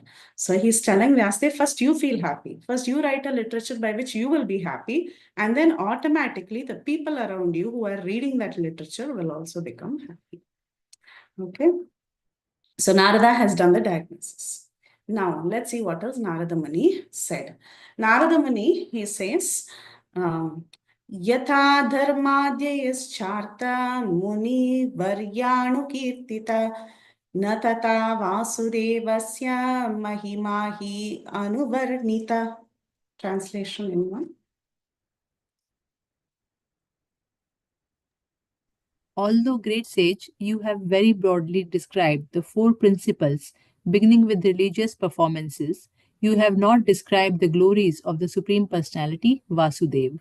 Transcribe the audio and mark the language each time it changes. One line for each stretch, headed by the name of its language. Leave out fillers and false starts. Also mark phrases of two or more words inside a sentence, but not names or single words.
English: So he's telling Vyasadeva, first you feel happy. First you write a literature by which you will be happy. And then automatically the people around you who are reading that literature will also become happy. Okay. So Narada has done the diagnosis. Now let's see what else Narada Muni said. Narada Muni, he says,
Sanskrit: Yatha dharmadhyayascharta muni varyanu kirtita na tata vasudevasya mahimahi anuvarnita.
English: Translation in one. Although great sage, you have very broadly described the four principles, beginning with religious performances. You have not described the glories of the Supreme Personality, Vasudev.